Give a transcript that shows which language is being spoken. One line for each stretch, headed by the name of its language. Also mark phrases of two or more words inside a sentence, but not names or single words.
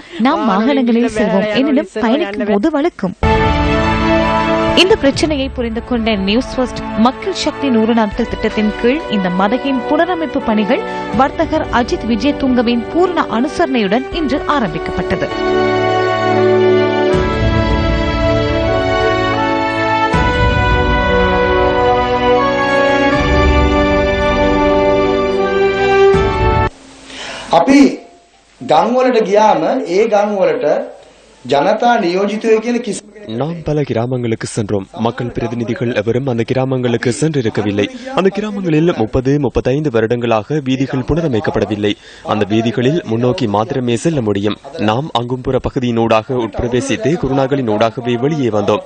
Tamil: நாம் வாகனங்களில் செல்வோம், எனினும் பயணிக்கும் போது வழுக்கும். இந்த பிரச்சனையை புரிந்து கொண்ட நியூஸ் ஃபர்ஸ்ட் மக்கள் சக்தி 100 நாட்கள் திட்டத்தின் கீழ் இந்த மதகின் புனரமைப்பு பணிகள் வர்த்தகர் அஜித் விஜயதுங்கவின் பூர்ண அனுசரணையுடன் இன்று ஆரம்பிக்கப்பட்டது.
Sinhala: අපි ගම් වලට ගියාම ඒ ගම් වලට ජනතා නියෝජිතයෝ කියන කිසිම
Tamil: நாம் பல கிராமங்களுக்கு சென்றோம். மக்கள் பிரதிநிதிகள் எவரும் அந்த கிராமங்களுக்கு சென்றிருக்கவில்லை. அந்த கிராமங்களில் 30-35 வருடங்களாக வீதிகள் புனரமைக்கப்படவில்லை. அந்த வீதிகளில் முன்னோக்கி மாத்திரமே செல்ல முடியும். நாம் அங்கும்புற பகுதியினூடாக உட்பிரவேசித்து குருநாகளின் ஊடாகவே வெளியே வந்தோம்.